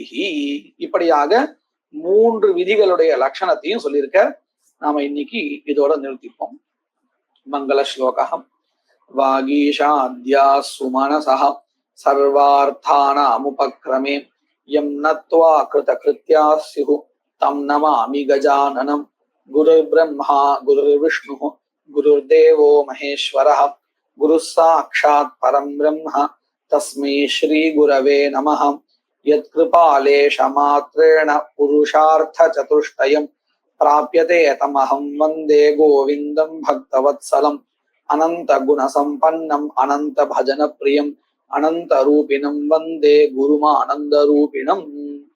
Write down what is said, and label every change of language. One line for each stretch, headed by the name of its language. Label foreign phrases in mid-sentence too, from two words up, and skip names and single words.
Tamil: இப்படியாக 3 விதிகளுடைய லட்சணத்தையும் சொல்லியிருக்க. நாம இன்னைக்கு இதோட நிறுத்திப்போம். மங்கள ஸ்லோகம்.
Sanskrit: वागीशाद्याः सुमनसः सर्वार्थानामुपक्रमे यं नत्वा कृत कृत्याः स्युः तं नमामि गजाननम्. गुरुर् ब्रह्मा गुरुर् विष्णुः गुरुर्देवो महेश्वरः गुरुः साक्षात् परं ब्रह्म तस्मै श्री गुरवे नमः. यत् कृपालेश मात्रेण पुरुषार्थ चतुष्टयम् प्राप्यते तमहं वन्दे गोविन्दं भक्तवत्सलम्. अनन्त गुण सम्पन्नम् अनन्त भजन प्रियम् अनन्त रूपिणं वन्दे गुरुमानन्द रूपिणम्.